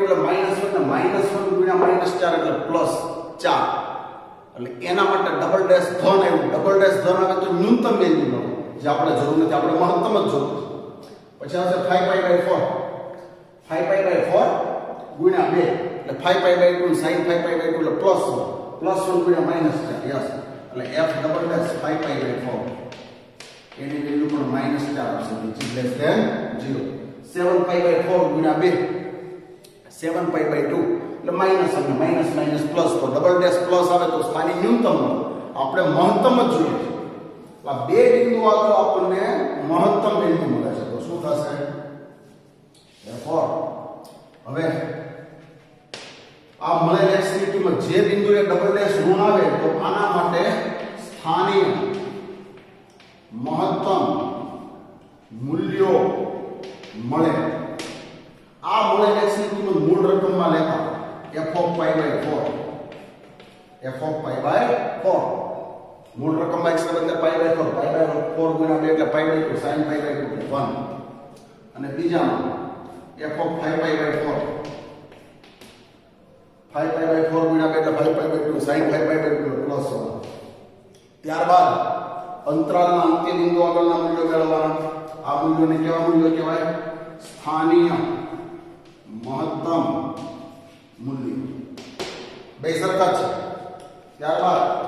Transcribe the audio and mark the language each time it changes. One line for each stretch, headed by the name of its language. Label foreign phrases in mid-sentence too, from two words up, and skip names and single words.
Gujarati: એટલે -1 ગુણ્યા -4 એટલે +4 એટલે એના માટે
English: double dash
Gujarati: ધન આવ્યું
English: double dash
Gujarati: ધન આવે તો ન્યૂનતમ વેલ્યુ મળે જે આપણે જરૂર નથી આપણે મહત્તમ જ જોતું પછી આવશે 5 પાઈ બાય 4 5 પાઈ બાય 4 ગુણ્યા 2 એટલે 5 પાઈ બાય 2 sin 5 પાઈ બાય 2 એટલે +1 ગુણ્યા -4 યસ એટલે f
English: double dash
Gujarati: 5 પાઈ બાય 4 એની વેલ્યુ પણ -4 આવશે
English: which is less than 0
Gujarati: 7 પાઈ બાય 4 ગુણ્યા 2 7 પાઈ બાય 2 એટલે માઈનસ અને
English: minus minus plus
Gujarati: તો
English: double dash plus
Gujarati: આવે તો સ્થાનિક ન્યૂનતમ આપણે મહત્તમ જ જોઈએ છે આ બે બિંદુ આગળ આપણને મહત્તમ વેલ્યુ મળે છે તો શું થશે therefore હવે આ મળેલ x ની કિંમત જે બિંદુએ
English: double dash
Gujarati: ઋણ આવે તો આના માટે સ્થાનિક મહત્તમ મૂલ્યો મળે આ મળેલ x ની કિંમત મૂળ રકમમાં લેતા f of pi by 4 f of pi by 4 મૂળ રકમમાં x ને બદલે pi by 4 pi by 4 ગુણ્યા 2 એટલે pi by 2 sin pi by 2 એટલે 1 અને બીજામાં f of 5 pi by 4 5 pi by 4 ગુણ્યા 2 એટલે 5 pi by 2 sin 5 pi by 2 એટલે +1 ત્યારબાદ અંતરાલના અંત્ય બિંદુ આગળના મૂલ્યો મેળવવાના આ મૂલ્યોને કેવા મૂલ્યો કહેવાય સ્થાનિય મહત્તમ મૂલ્ય બે સરખા છે ત્યારબાદ